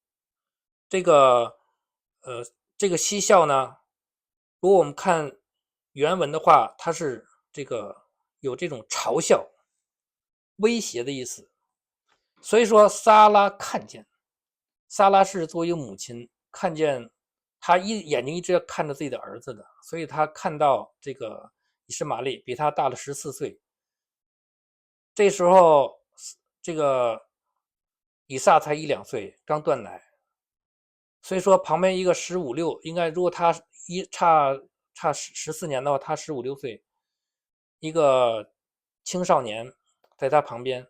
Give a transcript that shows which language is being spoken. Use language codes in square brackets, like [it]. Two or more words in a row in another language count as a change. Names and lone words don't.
[zh] 這個嬉笑呢，如果我們看原文的話，它是這個有這種嘲笑、威脅的意思。所以說撒拉看見，撒拉是作為一個母親，看見他眼睛一直看着自己的兒子的，所以他看到這個以實瑪利比他大了14歲，這時候這個以撒才1、2歲，剛斷奶。所以說旁邊一個15、16，應該如果他差14年的話，他15、16歲，一個青少年在他旁邊。